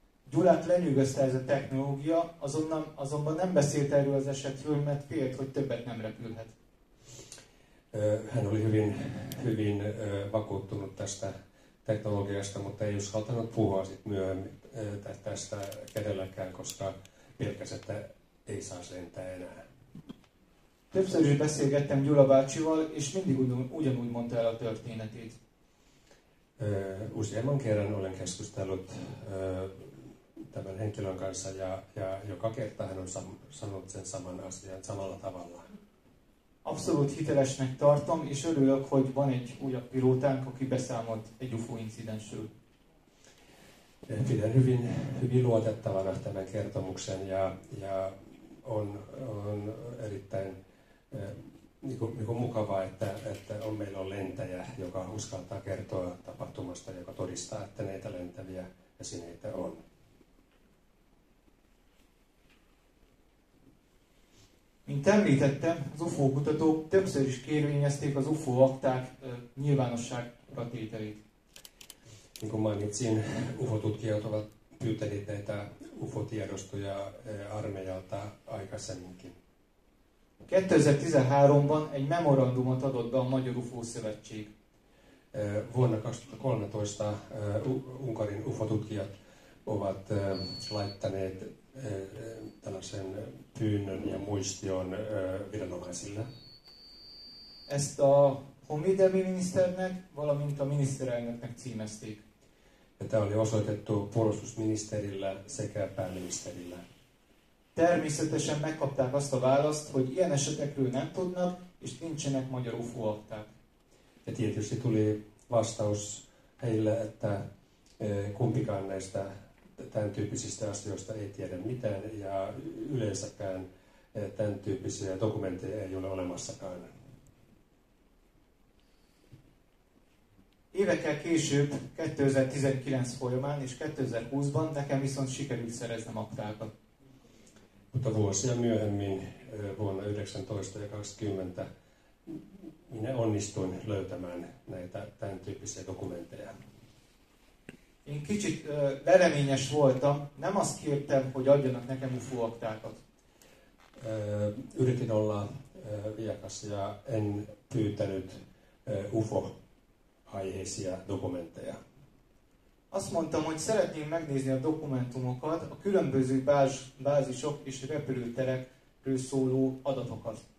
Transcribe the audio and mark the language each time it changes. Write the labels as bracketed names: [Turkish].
[Hungarian] Gyulát lenyűgözte ez a technológia, azonban nem beszélt erről az esetről, mert félt, hogy többet nem repülhet. [Finnish] Hän oli hyvin vakuuttunut tästä teknologiasta, mutta ei uskaltanut puhua sit myöhemmin tästä kenellekään, koska pelkäsi, että ei saisi lentää enää. [Hungarian] Többször is beszélgettem Gyula bácsival, és mindig ugyanúgy mondta el a történetét. [Finnish] Useamman kerran olen keskustellut tämän henkilön kanssa ja joka kerta hän on sanonut sen saman asian samalla tavalla. [Hungarian] Abszolút hitelesnek tartom, és örülök, hogy van egy újabb pilótánk, aki beszámolt egy UFO incidensről. [Finnish] Pidän hyvin luotettavana tämän kertomuksen ja on erittäin mukavaa, että meillä on lentäjä, joka uskaltaa kertoa tapahtumasta, joka todistaa, että näitä lentäviä esineitä on. [Hungarian] Mint említettem, az UFO kutatók többször is kérvényezték az UFO akták nyilvánosságra tételét. [Finnish] Niin kuin mainitsin, UFO-tutkijat ovat pyytäneet näitä UFO-tiedostoja armeijalta aikaisemminkin. [Hungarian] 2013-ban egy memorandumot adott be a Magyar UFO Szövetség. [Finnish] Vuonna 2013 Unkarin UFO-tutkijat ovat laittaneet tällaisen pyynnön ja muistion viranomaisille. [Hungarian] Ezt a honvédelmi miniszternek, valamint a miniszterelnöknek címezték. [Finnish] Ja tämä oli osoitettu puolustusministerillä sekä pääministerillä. [Hungarian] Természetesen megkapták azt a választ, hogy ilyen esetekről nem tudnak, és nincsenek magyar UFO akták. [Finnish] Ja tietysti tuli vastaus heille, että kumpikaan näistä tämän tyyppisistä asioista ei tiedä mitään ja yleensäkään tämän tyyppisiä dokumentteja ei ole olemassakaan. [Hungarian] Évekkel később, 2019 folyamán és 2020-ban nekem viszont sikerült szereznem aktákat. [Finnish] Mutta vuosia myöhemmin, vuonna 19 ja 20, minä onnistuin löytämään näitä tämän tyyppisiä dokumentteja. [Hungarian] Én kicsit lereményes voltam, nem azt kértem, hogy adjanak nekem UFO aktákat. [Finnish] Yritin olla viakas ja en pyytänyt UFO-aiheisia dokumentteja. [Hungarian] Azt mondtam, hogy szeretném megnézni a dokumentumokat, a különböző bázisok és repülőterekről szóló adatokat.